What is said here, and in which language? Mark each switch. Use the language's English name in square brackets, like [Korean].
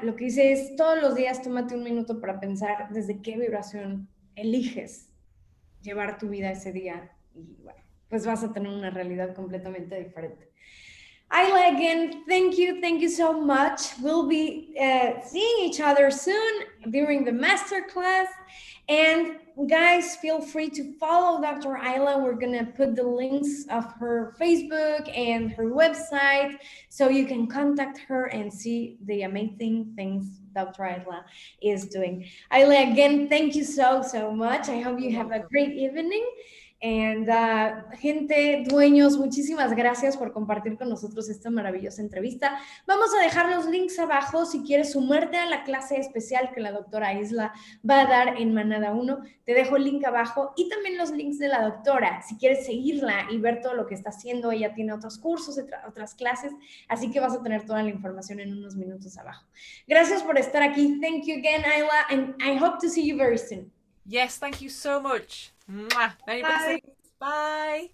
[Spanish] Lo que dice es, todos los días tómate un minuto para pensar desde qué vibración eliges llevar tu vida ese día. Y bueno, pues vas a tener una realidad completamente diferente. [English] Ayla, again, thank you so much. We'll be seeing each other soon during the masterclass. And guys, feel free to follow Dr. Ayla. We're gonna put the links of her Facebook and her website so you can contact her and see the amazing things Dr. Ayla is doing. Ayla, again, thank you so much. I hope you You're have a welcome. great evening. [Spanish] And, gente, dueños, muchísimas gracias por compartir con nosotros esta maravillosa entrevista. Vamos a dejar los links abajo si quieres sumarte a la clase especial que la doctora Isla va a dar en Manada 1. Te dejo el link abajo y también los links de la doctora. Si quieres seguirla y ver todo lo que está haciendo, ella tiene otros cursos, otras clases, así que vas a tener toda la información en unos minutos abajo. Gracias por estar aquí. [English] Thank you again, Isla, and I hope to see you very soon. Yes, thank you so much. Mwah. Many blessings. Bye.